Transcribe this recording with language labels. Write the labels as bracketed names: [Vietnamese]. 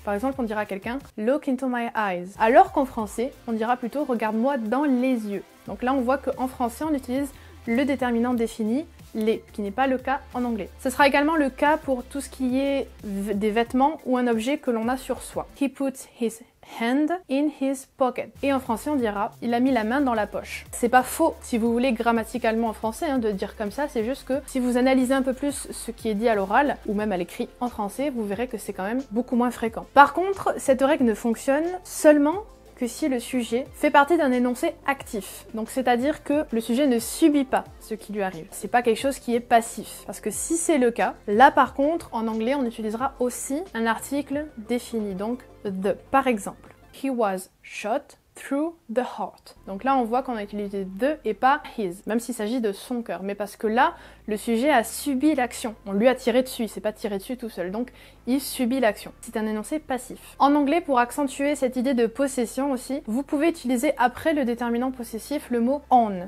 [French] Par exemple, on dira à quelqu'un « [English] look into my eyes [French] », alors qu'en français, on dira plutôt « regarde-moi dans les yeux ». Donc là, on voit qu'en français, on utilise le déterminant défini, les, qui n'est pas le cas en anglais. Ce sera également le cas pour tout ce qui est des vêtements ou un objet que l'on a sur soi. [English] He puts his hand in his pocket. [French] Et en français, on dira il a mis la main dans la poche. C'est pas faux si vous voulez grammaticalement en français de dire comme ça, c'est juste que si vous analysez un peu plus ce qui est dit à l'oral ou même à l'écrit en français, vous verrez que c'est quand même beaucoup moins fréquent. Par contre, cette règle ne fonctionne seulement que si le sujet fait partie d'un énoncé actif. Donc c'est-à-dire que le sujet ne subit pas ce qui lui arrive. C'est pas quelque chose qui est passif. Parce que si c'est le cas, là par contre, en anglais, on utilisera aussi un article défini, donc the. Par exemple, [English] he was shot through the heart. [French] Donc là, on voit qu'on a utilisé the et pas his, même s'il s'agit de son cœur. Mais parce que là, le sujet a subi l'action. On lui a tiré dessus, il s'est pas tiré dessus tout seul. Donc, il subit l'action. C'est un énoncé passif. En anglais, pour accentuer cette idée de possession aussi, vous pouvez utiliser après le déterminant possessif le mot on.